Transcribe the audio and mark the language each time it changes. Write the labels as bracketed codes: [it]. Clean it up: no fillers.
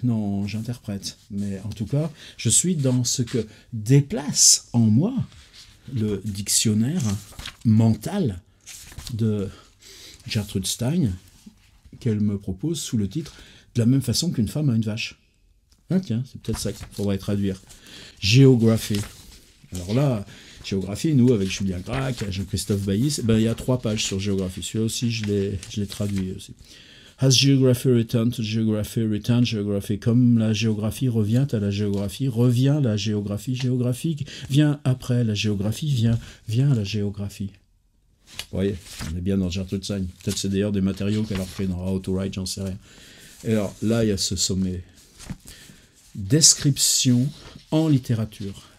[fr] Non, j'interprète. Mais en tout cas, je suis dans ce que déplace en moi le dictionnaire mental de Gertrude Stein qu'elle me propose sous le titre « De la même façon qu'une femme a une vache ». Ah tiens, c'est peut-être ça qu'il faudrait traduire. Géographie. Alors là, géographie, nous, avec Julien Gracq, Jean-Christophe Bailly, il y a 3 pages sur géographie. Celui-là aussi, je l'ai traduit aussi. [en] Has geography returned to geography, return geography. [fr] Comme la géographie revient à la géographie, revient la géographie géographique, vient après la géographie, vient la géographie. Vous voyez, on est bien dans Gertrude Stein. Peut-être c'est d'ailleurs des matériaux qu'elle a repris dans How to Write, j'en sais rien. Et alors, là, il y a ce sommet. Description en littérature.